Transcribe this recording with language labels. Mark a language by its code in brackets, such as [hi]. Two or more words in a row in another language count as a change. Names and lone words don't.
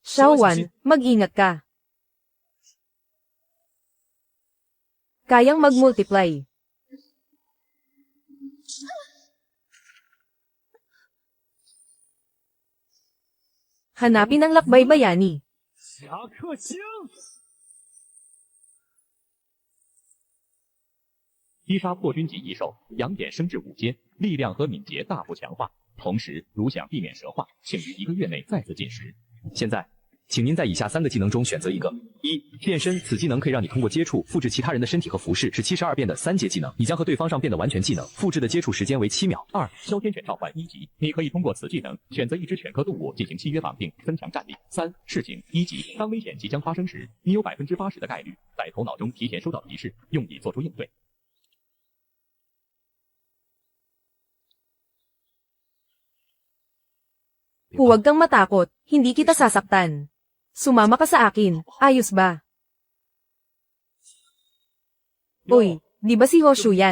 [tl] Xiaowan, mag-ingat ka. Kayang mag-multiply. Hanapin ang lakbay bayani. [zh] 侠客星。击杀破军级异兽，羊眼升至5阶，力量和敏捷大幅强化。同时，如想避免蛇化，请于1个月内再次进食。现在，请您在以下3个技能中选择一个。1. 变身，此技能可以让你通过接触复制其他人的身体和服饰，是72变的3阶技能，你将和对方上变的完全技能，复制的接触时间为7秒。 2. 哮天犬召唤1级，你可以通过此技能选择一只犬科动物进行契约绑定，增强战力。3. 事情1级，当危险即将发生时，你有80%的概率在头脑中提前收到提示，用以做出应对。 [tl] Huwag kang matakot, hindi kita sasaktan. Sumama ka sa akin, ayos ba? Uy, di ba si Hoshu yan?